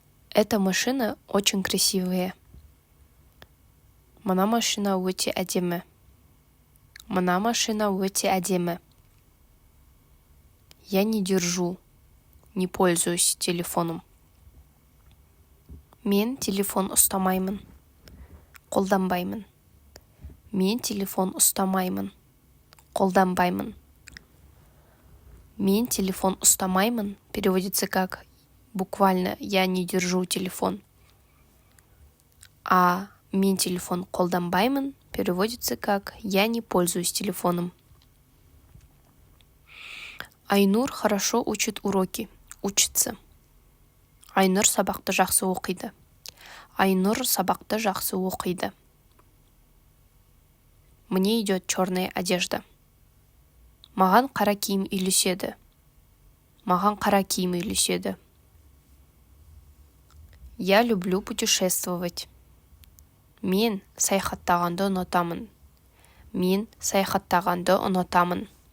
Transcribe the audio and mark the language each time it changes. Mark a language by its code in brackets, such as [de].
[ru] Эта машина очень красивая. [kk] Мына машина өте әдемі. Мына машина өте әдемі. [ru] Я не держу, не пользуюсь телефоном. [kk] Мен телефон ұстамаймын. Қолданбаймын. Мен телефон ұстамаймын. Қолданбаймын. Мен телефон ұстамаймын [ru] переводится как буквально «я не держу телефон». А [kk] мен телефон қолданбаймын [ru] переводится как «я не пользуюсь телефоном». Айнур хорошо учит уроки. Учится. [kk] Айнур сабақты жақсы оқиды. Айнур сабақты жақсы оқиды. [ru] Мне идет черная одежда. [kk] Маған қара киім үйлеседі. Маған қара киім үйлеседі. [ru] Я люблю путешествовать. [kk] Мен саяхаттағанды ұнатамын. Мен саяхаттағанды ұнатамын.